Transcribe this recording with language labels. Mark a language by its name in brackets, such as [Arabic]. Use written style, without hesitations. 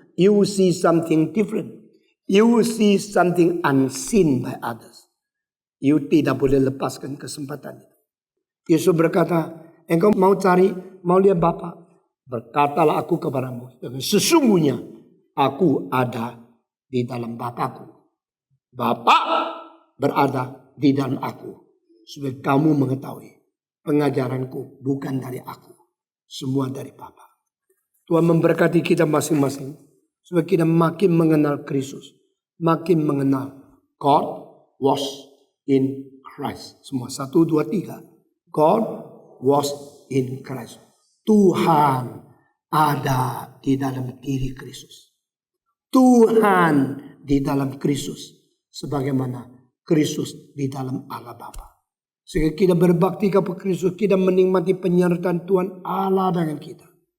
[English] You see something different. You see something unseen by others. [Indonesian] You tidak boleh lepaskan kesempatan itu. Yesus berkata, engkau mau lihat Bapa? Berkatalah aku kepadamu, sesungguhnya aku ada di dalam Bapakku. Bapa berada di dalam aku. Supaya kamu mengetahui pengajaranku bukan dari aku. Semua dari Bapa. Tuhan memberkati kita masing-masing. Supaya kita makin mengenal Kristus. Makin mengenal [English] God was in Christ. [Indonesian] Semua [English] 1, 2, 3. God was in Christ. [Indonesian] Tuhan ada di dalam diri Kristus. Tuhan di dalam Kristus. Sebagaimana Kristus di dalam Allah Bapa. Sehingga kita berbakti kepada Kristus. Kita menikmati penyertaan Tuhan Allah dengan kita.